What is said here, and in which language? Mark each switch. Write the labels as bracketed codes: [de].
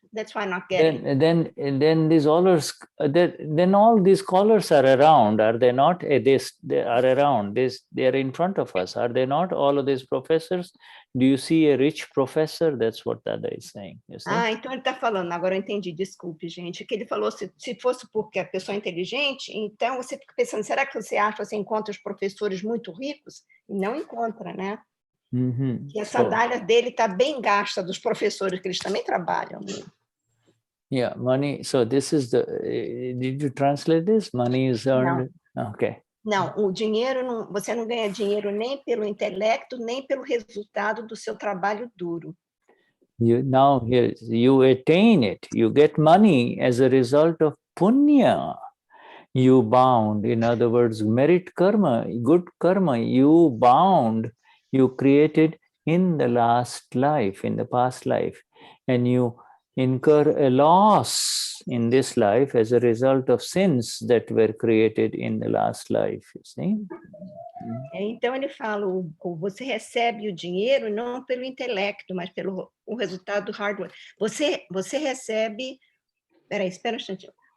[en] That's why I'm not getting. Then these scholars. Then all these scholars are around, are they not? They are around. They are in front of us, are they not? All of these professors. Do you see a rich professor? That's what Dada is saying. You see? [pt] Então ele está falando. Agora eu entendi. Desculpe, gente. Que ele falou se fosse porque a pessoa é inteligente, então você fica pensando, será que você encontra os professores muito ricos? E não encontra, né? E a sandália dele está bem gasta dos professores, que eles também trabalham. [en] Yeah, money. So this is did you translate this? Money is earned. [pt] Não. [en] Okay. [pt] Não, o dinheiro, você não ganha dinheiro nem pelo intelecto, nem pelo resultado do seu trabalho duro. [en] You attain it. You get money as a result of punya. You bound, in other words, merit karma, good karma, you bound, you created in the last life, in the past life, and you incur a loss in this life as a result of sins that were created in the last life, you see? [pt] Então ele fala, você recebe o dinheiro não pelo intelecto, mas pelo o resultado do [en] hard work. [pt] Você recebe, espera um instantinho.